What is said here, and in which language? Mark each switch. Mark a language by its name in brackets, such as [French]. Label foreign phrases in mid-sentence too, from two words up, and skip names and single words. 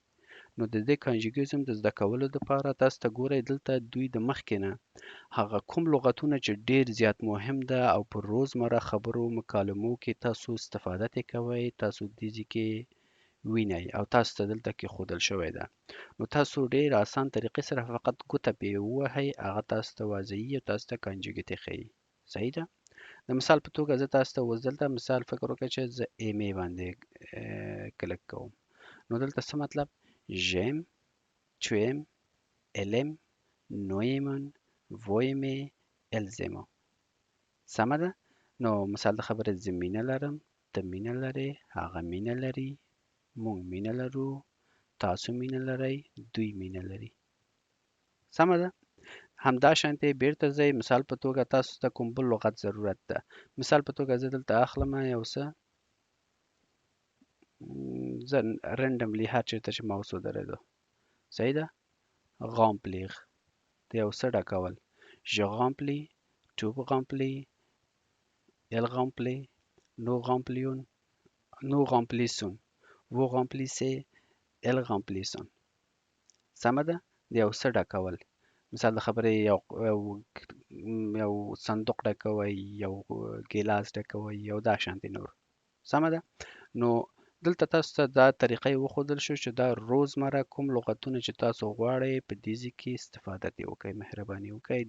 [Pashto] نو د دې کانجیګیزم د زده کولو دپاره تاسو ته ګورئ دلته دوی د مخکې نه هغه کوم لغتونه چې ډیر زیات مهم ده او په روزمره خبرو مکالمو کې تاسو استفاده ترې کوئ، تاسو دې ځای کې وینئ او تاسو ته دلته کې ښودل شوی ده. نو تاسو ډیر اسان طریقې سره فقط ګوته پرې ووهئ، هغه تاسو ته واضحي او تاسو ته کانجیګیټ یې ښیي. صحیح ده؟ د مثال په توګه زه تاسو ته اوس دلته مثال فکر وکړئ چې زه ایمې باندې کلک کوم. نو دلته څه مطلب؟ [French] j'aime tu aimes elle aime nous aimons vous aimez elles aiment. [Pashto] سمه ده؟ نو مثال د خبرې زه مینه لرم، ته مینه لرې، هغه مینه لري، موږ مینه لرو، تاسو مینه لرئ، دوی مینه لري. سمه ده؟ همدا شانتې بیرته ځئ. مثال په توګه تاسو ته کوم بل لغت ضرورت ده. مثال په توګه زه دلته اخلم یو څه، زه رنډملی هر چېرته چې ماوس ودرېدو. صحیح ده؟ remplir د یو څه ډکول. [French] je remplis tu remplis elle remplit nous remplions nous remplissons vous remplissez elles remplissent. [Pashto] سمه ده؟ د یو څه ډکول. مثال د خبرې یو صندوق ډکوئ، یو ګیلاس ډکوئ، یو دا شانتې نور. سمه ده؟ نو دلته تاسو ته دا طریقه یې وښودل شو چې دا روزمره کوم لغتونه چې تاسو غواړئ په دې ځای کې استفاده ترې وکړئ.